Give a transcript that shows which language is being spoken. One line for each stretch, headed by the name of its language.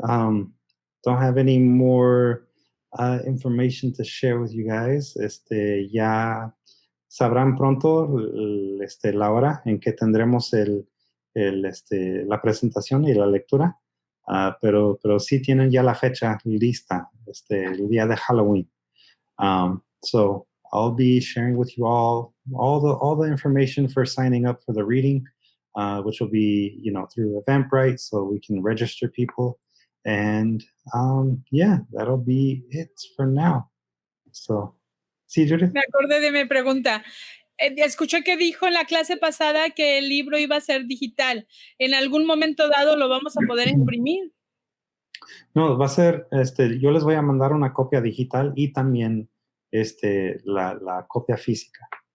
English: Don't have any more information to share with you guys.
Spanish: Ya sabrán pronto la hora en que tendremos la presentación y la lectura. Pero sí tienen ya la fecha lista, el día de Halloween.
English: So I'll be sharing with you all the information for signing up for the reading, which will be through Eventbrite, so we can register people. And yeah, that'll be it for now.
Spanish: So, sí, Judith. Me acordé de mi pregunta. Escuché que dijo en la clase pasada que el libro iba a ser digital. ¿En algún momento dado lo vamos a poder imprimir? No, va a ser, yo les voy a mandar una copia digital y también la copia física.